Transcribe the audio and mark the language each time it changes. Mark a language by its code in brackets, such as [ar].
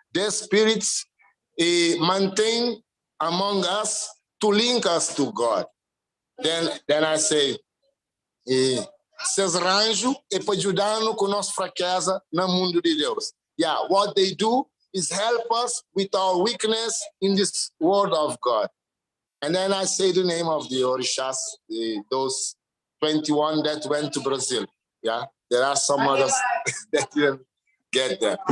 [en] The spirits maintain among us to link us to God. Then I say, [pt] seus anjos é para ajudar-nos com nossa fraqueza no mundo de Deus. [en] Yeah, what they do is help us with our weakness in this world of God. And then I say the name of the Orishas, those 21 that went to Brazil. Yeah, there are some others that didn't get there.